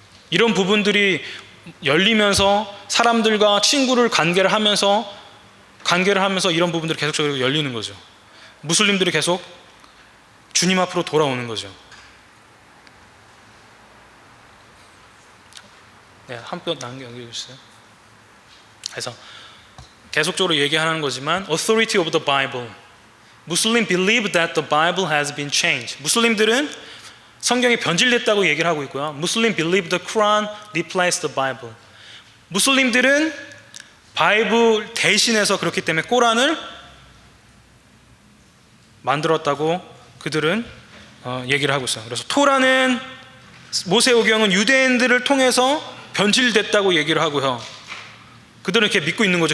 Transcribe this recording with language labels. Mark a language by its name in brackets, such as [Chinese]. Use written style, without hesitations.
[Korean] 이런 부분들이 열리면서 사람들과 친구를 관계를 하면서 이런 부분들이 계속적으로 열리는 거죠. 무슬림들이 계속 주님 앞으로 돌아오는 거죠. 네, 한 편 남겨주세요. 그래서 계속적으로 얘기하는 거지만 [English] authority of the Bible. Muslims believe that the Bible has been changed. [Korean] 무슬림들은 성경이 변질됐다고 얘기를 하고 있고요. [English] Muslims believe the Quran replaced the Bible. [Korean] 무슬림들은 바이블 대신해서 그렇기 때문에 꼬란을 만들었다고 그들은 얘기를 하고 있어요. 그래서 토라는, 모세오경은 유대인들을 통해서 변질됐다고 얘기를 하고요. 그들은 이렇게 믿고 있는 거죠.